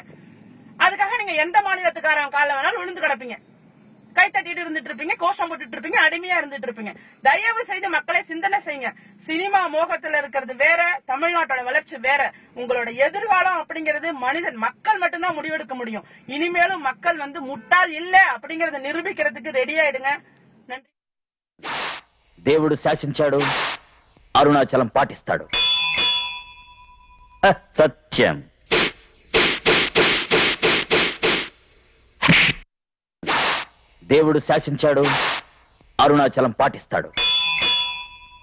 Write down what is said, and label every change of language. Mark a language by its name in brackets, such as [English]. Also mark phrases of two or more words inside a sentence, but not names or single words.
[Tamil] அதுக்காக நீங்க எந்த மாநிலத்துக்காரங்க காலில் வேணாலும் விழுந்து கிடப்பீங்க, கை தட்டிட்டு இருந்துட்டு இருப்பீங்க, கோஷம் போட்டுட்டு இருப்பீங்க, அடிமையா இருந்துட்டு இருப்பீங்க. தயவு செய்து மக்களை சிந்தனை செய்யுங்க. சினிமா மோகத்துல இருக்கிறது வேற, தமிழ்நாட்டோட வளர்ச்சி வேற. உங்களோட எதிர்காலம் அப்படிங்கிறது மக்கள் மட்டும்தான் முடிவெடுக்க முடியும். இனிமேலும் மக்கள் முட்டாள் இல்ல அப்படிங்கறத நிரூபிக்கிறதுக்கு ரெடி ஆயிடுங்க. நன்றி. [Telugu] దేవుడు శాసించాడు, అరుణాచలం పాటిస్తాడు. సత్యం. దేవుడు శాసించాడు, అరుణాచలం పాటిస్తాడు.